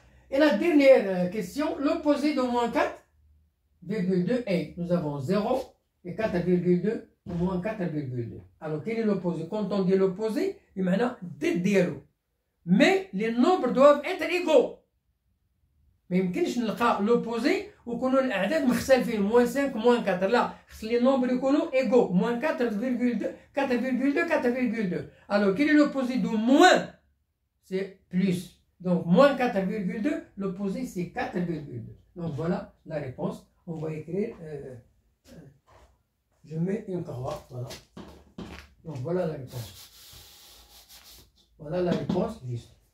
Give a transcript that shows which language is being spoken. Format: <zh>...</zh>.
<fr>Et la dernière question, l'opposé de moins 4,2 est. Nous avons 0 et 4,2 ou moins 4,2. Alors, quel est l'opposé? Quand on dit l'opposé, il y a mais les nombres doivent être égaux.</fr> <ar>ما يمكنش نلقى l'opposé ويكونوا الاعداد مختلفين</ar> <fr>moins 5 moins 4</fr> <ar>لا خص</ar> <fr>les nombres</fr> <ar>يكونوا</ar> <fr>égaux moins 4,2 4,2. Alors quel est l'opposé de moins? C'est plus. Donc moins 4,2, l'opposé c'est 4,2. Donc voilà la réponse. On va écrire, je mets une croix, voilà. Donc voilà la réponse. Voilà la réponse juste.</fr>